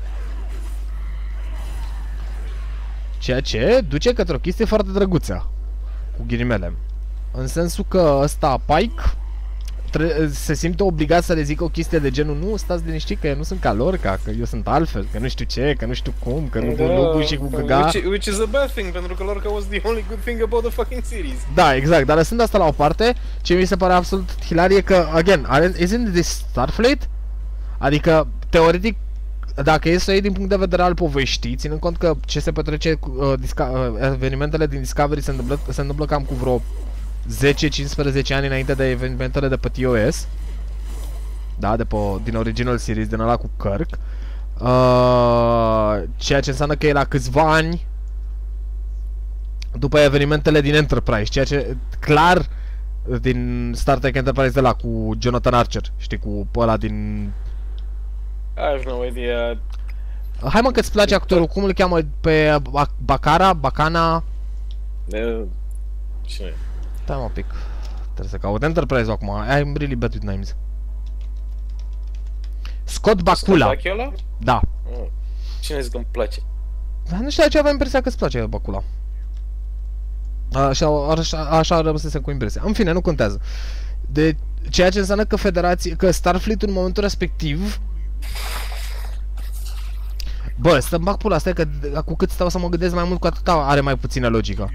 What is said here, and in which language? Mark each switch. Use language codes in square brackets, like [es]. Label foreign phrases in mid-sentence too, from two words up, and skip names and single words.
[ro] Ceea ce duce către o chestie foarte drăguță, cu ghilimele. În sensul că ăsta, Pike, se simte obligat să le zică o chestie de genul: nu, stați liniștit că eu nu sunt ca lor, că eu sunt altfel, că nu știu ce, că nu știu cum, că nu cu și cu găga. [en] Which is a bad thing, [ro] pentru că [en] Lorca was the only good thing about the fucking series. [ro] Da, exact, dar lăsând asta la o parte, ce mi se pare absolut hilar e că, [en] again, isn't this Starfleet? [ro] Adică, teoretic, dacă e să o iei din punct de vedere al poveștii, ținând cont că ce se petrece cu evenimentele din Discovery se întâmplă cam cu vreo 10-15 ani înainte de evenimentele de pe TOS. Da, din Original Series, din ăla cu Kirk. Ceea ce înseamnă că e la câțiva ani după evenimentele din Enterprise, ceea ce clar din Star Trek Enterprise de la cu Jonathan Archer, știi, cu ăla din... [en] I have no idea. [ro] Hai mă că-ți place actorul, cum îl cheamă pe Bacana? Cine? Stai mă un pic, trebuie să caut Enterprise acum, [en] I'm really bad with names. [ro] Scott Bakula. Scott. Da. Cine zic că îmi place? Dar nu știu de ce aveam impresia că îți place Bakula. Așa rămăsese cu impresia. În fine, nu contează. De ceea ce înseamnă că că Starfleet în momentul respectiv... Bă, să-mi bag pula, stai că cu cât stau să mă gândesc mai mult, cu atât are mai puțină logică.